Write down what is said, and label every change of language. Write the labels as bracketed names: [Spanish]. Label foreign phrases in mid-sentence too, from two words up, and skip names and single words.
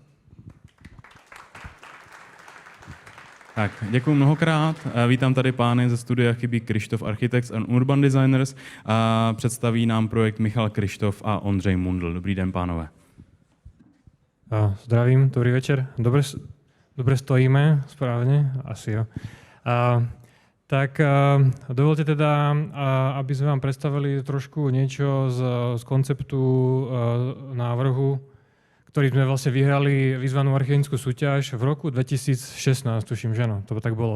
[Czech] Tak, děkuji mnohokrát. Vítám tady pány ze studia Chybí Krištof Architects and Urban Designers. A představí nám projekt Michal Krištof a Ondřej Mundl. Dobrý den, pánové. Zdravím, dobrý večer. [Slovak] Dobre stojíme, správne? [Czech] Asi jo. [Slovak] Dovolte teda, aby sme vám predstavili trošku niečo z konceptu návrhu, ktorý sme vlastne vyhrali výzvanú architektonickú súťaž v roku 2016, tuším, že no, to tak bolo.